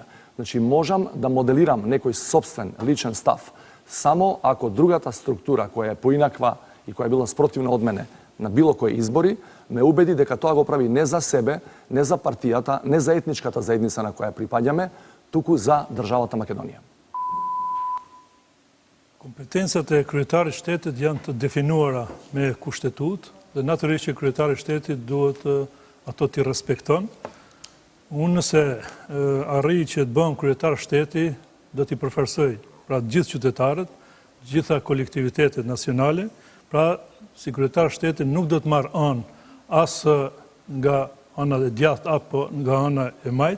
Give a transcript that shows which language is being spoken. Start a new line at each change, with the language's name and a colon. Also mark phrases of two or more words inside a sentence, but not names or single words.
Macedonian: Значи, можам да моделирам некој собствен личен став само ако другата структура која е поинаква и која е била спротивна од мене на било кои избори, ме убеди дека тоа го прави не за себе, не за партијата, не за етничката заедница на која припаѓаме, туку за државата Македонија.
Albanian: Компетенцата e kryetarit shtetit janë të definuara me kushtetutë dhe natyrisht që kryetari i shtetit duhet ato t'i respekton. Unë nëse arrij që të bëhem kryetar shteti, do t'i përfarsoj pra gjithë qytetarët, gjitha kolektivitetet nacionale, pra si kryetar shteti nuk do të marr anë as nga ana e djathtë apo nga ana e majtë.